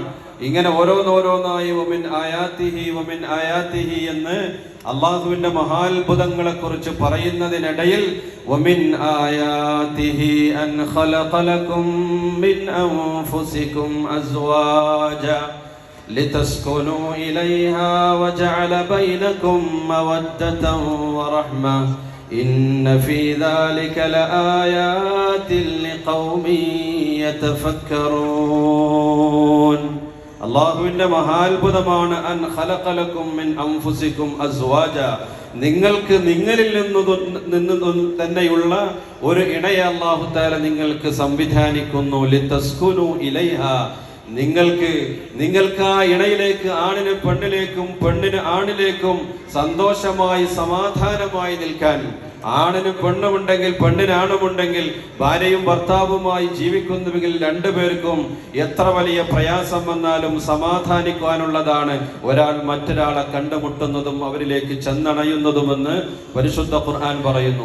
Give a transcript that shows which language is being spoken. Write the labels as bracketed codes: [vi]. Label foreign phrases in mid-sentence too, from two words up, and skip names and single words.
[ml] ഇങ്ങനെ ഓരോന്നോരോന്നായി [ar] ومن آياته [ml] എന്ന് അള്ളാഹുവിന്റെ മഹാത്ഭുതങ്ങളെ കുറിച്ച് പറയുന്നതിനിടയിൽ [ar] ومن آياته أن خلق لكم من أنفسكم أزواجا لتسكنوا إليها وجعل بينكم مودة ورحمة إن في ذلك لآيات لقوم يتفكرون. [ml] അള്ളാഹുവിന്റെ മഹാത്ഭുതമാണ് [ar] أن خلق لكم من أنفسكم أزواجا, [ml] നിങ്ങൾക്ക് നിങ്ങളിൽ നിന്ന് തന്നെയുള്ള ഒരു ഇണയെ [ar] الله تعالى [ml] നിങ്ങൾക്ക് സംവിധാനിക്കുന്നു. [ar] لتسكنوا إليها, [ml] നിങ്ങൾക്ക് ആ ഇണയിലേക്ക്, ആണിന് പെണ്ണിലേക്കും പെണ്ണിന് ആണിലേക്കും സന്തോഷമായി സമാധാനമായി നിൽക്കാൻ, ആണിന് പെണ്ണുമുണ്ടെങ്കിൽ പെണ്ണിന് ആണുമുണ്ടെങ്കിൽ ഭാര്യയും ഭർത്താവുമായി ജീവിക്കുന്നുവെങ്കിൽ രണ്ടുപേർക്കും എത്ര വലിയ പ്രയാസം വന്നാലും സമാധാനിക്കാനുള്ളതാണ് ഒരാൾ മറ്റൊരാളെ കണ്ടുമുട്ടുന്നതും അവരിലേക്ക് ചെന്നണയുന്നതുമെന്ന് പരിശുദ്ധ ഖുർആൻ പറയുന്നു.